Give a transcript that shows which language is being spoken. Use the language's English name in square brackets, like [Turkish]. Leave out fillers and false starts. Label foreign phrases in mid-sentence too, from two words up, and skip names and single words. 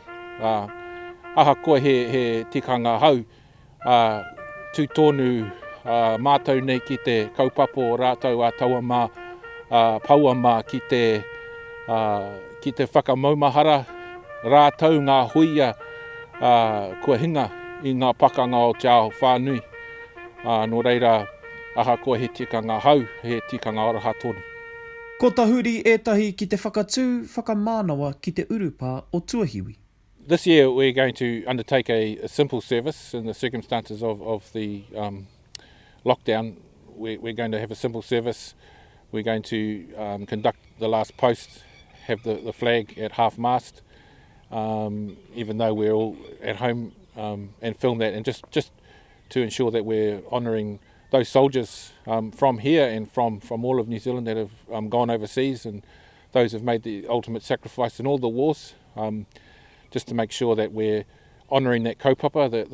[Māori] Ahakoa he tikanga hau, tū tonu mātou nei ki te kaupapa o rātou a tauamā, pauamā ki te whakamaumahara rātou ngā huia kua hinga i ngā pakanga o te ao whānui. Nō reira, ahakoa he tikanga hau, he tikanga aroha tonu. Ko tahuri ētahi ki te whakatū whakamānawa ki te urupā o Tuahiwi. [English] This year we're going to undertake a simple service in the circumstances of the lockdown. We're going to have a simple service. We're going to conduct the last post, have the flag at half-mast, even though we're all at home, and film that, and just to ensure that we're honouring those soldiers from here and from all of New Zealand that have gone overseas, and those who have made the ultimate sacrifice in all the wars, just to make sure that we're honouring that kaupapa.